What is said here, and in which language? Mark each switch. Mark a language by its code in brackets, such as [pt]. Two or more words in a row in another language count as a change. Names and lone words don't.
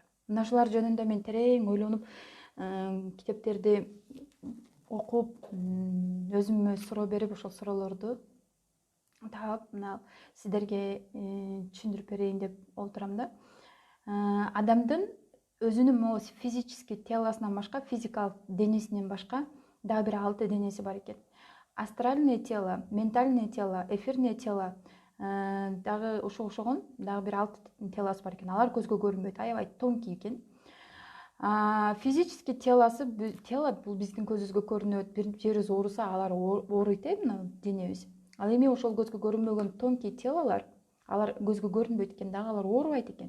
[ky] Мына ушулар жөнүндө мен терең ойлонуп, китептерди окуп, өзүмө суроо берип, ошол суроолорду таап, мына сиздерге түшүндүрүп берейин деп отурам да. Адамдын өзүнүн [ru] могу физический [ky] телосунан башка, физикалык денесинен башка дагы бир 6 денеси бар экен. [ru] Астральное тело, ментальное тело, эфирное тело, [ky] дагы ошого окшогон дагы бир 6 телосы бар экен. Алар көзгө көрүнбөйт, аябай тонкий экен. [ru] Физический тело [ky] бул биздин көзүбүзгө көрүнөт. Бир жерибиз ооруса, алар ооруйт, мына денебиз. Ал эми ошол көзгө көрүнбөгөн тонкий телолор, алар көзгө көрүнбөйт экен, дагы алар оорубайт экен.